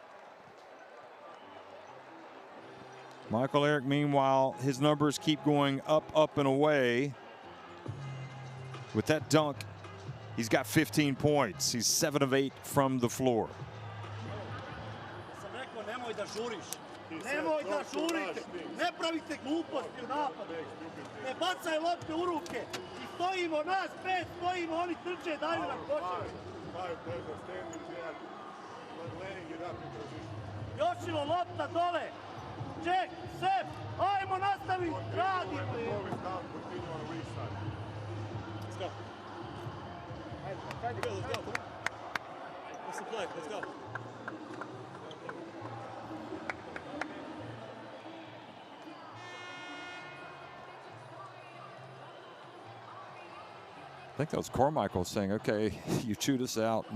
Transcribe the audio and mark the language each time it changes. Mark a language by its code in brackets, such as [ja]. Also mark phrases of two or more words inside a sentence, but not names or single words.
[en] Michael Eric, meanwhile, his numbers keep going up, up, and away. With that dunk, he's got 15 points. He's 7 of 8 from the floor. [sr] Nemoj da žuriš. Nemoj da žurite. Ne pravite gluposti u napadu. Ne bacaj lopte u ruke. I stojimo nas 5, stojimo, oni trče, daju nam koševe. Jošilo, lopta dole. Ček, sep, ajmo nastavi, radi. [en] Let's go. Let's go. What's the play? Let's go. I think that was Carmichael saying, okay, you chewed us out.